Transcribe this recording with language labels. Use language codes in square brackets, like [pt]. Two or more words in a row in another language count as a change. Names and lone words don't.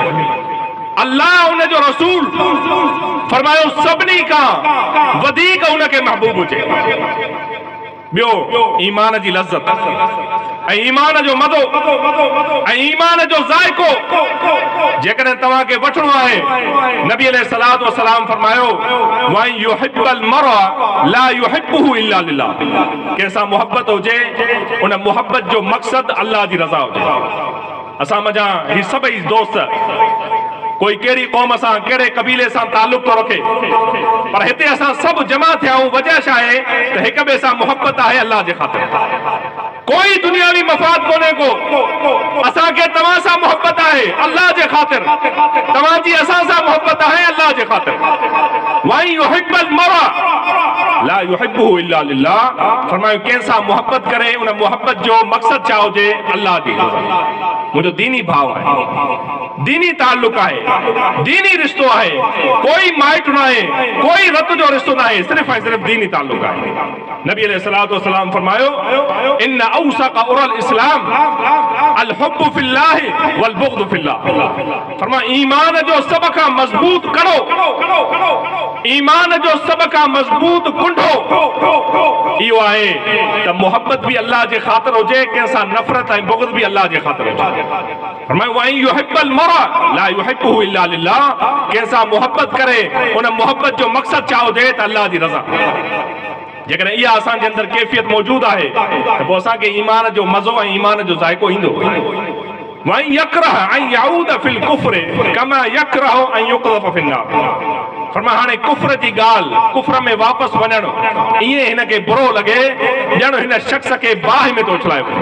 [sd] अल्लाह उन जो रसूल फरमायो सभिनी खां वधीक उनखे महबूब हुजे। ॿियो ईमान जी लज़्ज़त ऐं ईमान जो मज़ो ऐं ईमान जो ज़ाइको जेकॾहिं तव्हांखे वठणो आहे, नबी [ar] عليه الصلاة والسلام [sd] फरमायो [ar] وأن يحب المرء لا يحبه إلا لله, [sd] कंहिंसां मोहब्बत हुजे उन मोहब्बत जो मक़सद अल्लाह जी रज़ा हुजे। असां मजा ही सभई दोस्त कोई कहिड़ी क़ौम सां कहिड़े कबीले सां तालुक थो रखे, पर हिते असां सभु जमा थिया आहियूं। वजह छा आहे त हिक ॿिए सां मोहब्बत आहे अल्लाह जे ख़ातिर, कोई दुनियावी मफ़ाद कोन्हे को। असांखे तव्हां सां मोहब्बत आहे अल्लाह जे ख़ातिर, तव्हांजी असां सां मोहब्बत आहे अल्लाह जे ख़ातिर। [ar] وأن يحب المرء لا يحبه إلا لله, [sd] फरमायो कंहिंसां मोहब्बत करे उन मोहब्बत जो मक़सद छा हुजे, अल्लाह जी रज़ा। मुंहिंजो दीनी भाव आहे, दीनी ताल्लुक आहे, दीनी रिश्तो आहे, कोई माइट न आहे, कोई रत जो रिश्तो न आहे, सिर्फ़ ऐं सिर्फ़ दीनी ताल्लुक आहे। [ar] नबी عليه الصلاة والسلام फरमायो إن أوثق عرى الإسلام الحب في الله والبغض في الله, [sd] फरमायो ईमान जो सब खां मज़बूत कड़ो, ईमान जो सब खां मज़बूत कुंडो इहो आहे त मोहब्बत भी अल्लाह जे ख़ातिर हुजे, कंहिंसां नफ़रत ऐं बुग़्द भी अल्लाह जे ख़ातिर हुजे। [ar] फरमायो وأن يحب المرء لا يحبه إلا لله, [sd] कंहिंसां मोहब्बत करे उन मोहब्बत जो मक़सद छा हुजे त अल्लाह जी रज़ा। जेकॾहिं इहा असांजे अंदरि कैफ़ियत मौजूदु आहे त पोइ असांखे ईमान जो मज़ो ऐं ईमान जो ज़ाइको ईंदो। [ar] وأن يكره أن يعود في الكفر كما يكره أن يقذف في النار, [sd] फरमाया हाणे कुफ्र जी ॻाल्हि, कुफ्र में वापसि वञणु ईअं हिनखे बुरो लॻे ॼण हिन शख़्स खे बाहि में थो उछलाए वञे।